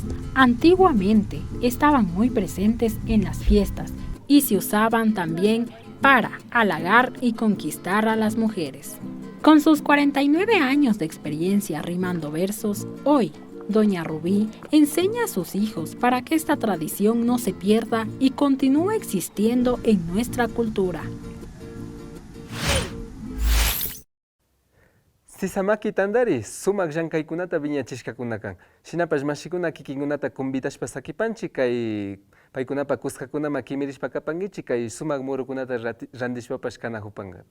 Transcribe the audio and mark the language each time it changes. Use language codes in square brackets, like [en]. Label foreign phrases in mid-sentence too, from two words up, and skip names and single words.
[es] Antiguamente estaban muy presentes en las fiestas y se usaban también para halagar y conquistar a las mujeres. Con sus 49 años de experiencia rimando versos, hoy doña Rubí enseña a sus hijos para que esta tradición no se pierda y continúe existiendo en nuestra cultura. [qu] Sisamaki tandari, sumak llankaykunata viñachishkakunakan. Shinapash mashikuna kikinkunata convidashpa sakipanchi kay paykunapa kuskakunama kimirishpa kapangichi kay sumak murukunata randishpapash kanahupankapa.